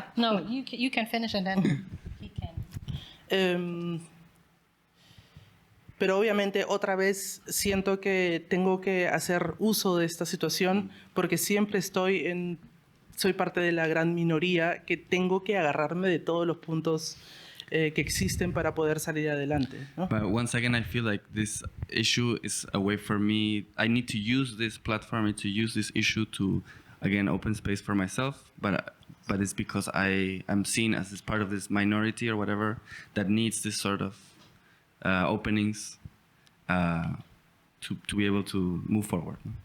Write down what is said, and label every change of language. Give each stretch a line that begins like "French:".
English: No, you can finish and then he can.
Spanish: Pero obviamente otra vez siento que tengo que hacer uso de esta situación porque siempre soy parte de la gran minoría que tengo que agarrarme de todos los puntos que existen para poder salir adelante, ¿no?
English: But once again, I feel like this issue is a way for me. I need to use this platform and to use this issue to, again, open space for myself. But it's because I am seen as this part of this minority or whatever that needs this sort of openings to be able to move forward.